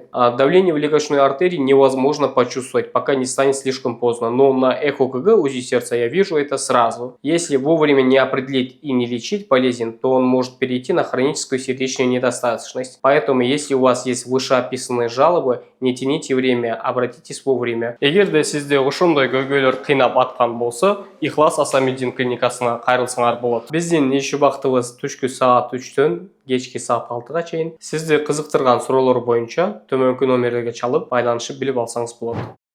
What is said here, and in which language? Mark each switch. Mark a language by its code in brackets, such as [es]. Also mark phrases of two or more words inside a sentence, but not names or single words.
[ru] А давление в легочной артерии невозможно почувствовать, пока не станет слишком поздно. Но на ЭХО-КГ УЗИ сердца я вижу это сразу. Если вовремя не определить и не лечить болезнь, то он может перейти на хроническую сердечную недостаточность. Поэтому, если у вас есть вышеописанные жалобы, не тяните время, обратитесь вовремя. [ky] Егер де сизде ошондой көйгөйлөр кыйнап аткан болсо, Ихлас Асамидин клиникасына кайрылсаңар болот. Биздин иш убактыбыз түшкү саат 3төн кечки саат 6га чейин. Сизди кызыктырган суроолор боюнча төмөнкү номерлерге чалып байланышып билип алсаңыз болот.